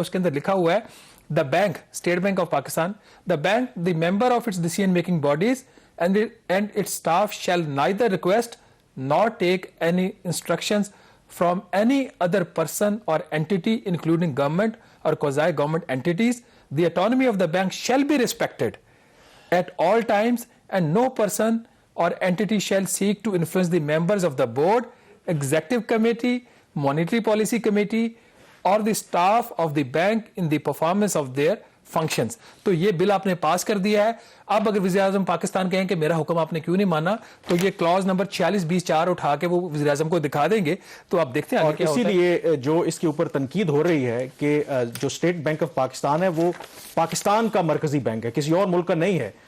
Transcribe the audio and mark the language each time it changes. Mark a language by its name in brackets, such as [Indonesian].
[Urdu] اس کے اندر لکھا ہوا ہے [English] The bank, State Bank of Pakistan, the bank the member of its decision making bodies and its staff shall neither request nor take any instructions from any other person or entity including government or quasi-government entities. The autonomy of the bank shall be respected at all times and no person or entity shall seek to influence the members of the board, executive committee, monetary policy committee or the staff of the bank in the performance of their functions. [Urdu] تو یہ بل آپ نے پاس کر دیا ہے. اب اگر وزیر اعظم پاکستان کہیں کہ میرا حکم آپ نے کیوں نہیں مانا، تو یہ کلاز نمبر 46B(4) اٹھا کے وہ وزیر اعظم کو دکھا دیں گے. تو آپ دیکھتے ہیں. اور اسی لیے جو اس کے اوپر تنقید ہو رہی ہے کہ جو اسٹیٹ بینک آف پاکستان ہے وہ پاکستان کا مرکزی بینک ہے، کسی اور ملک کا نہیں ہے.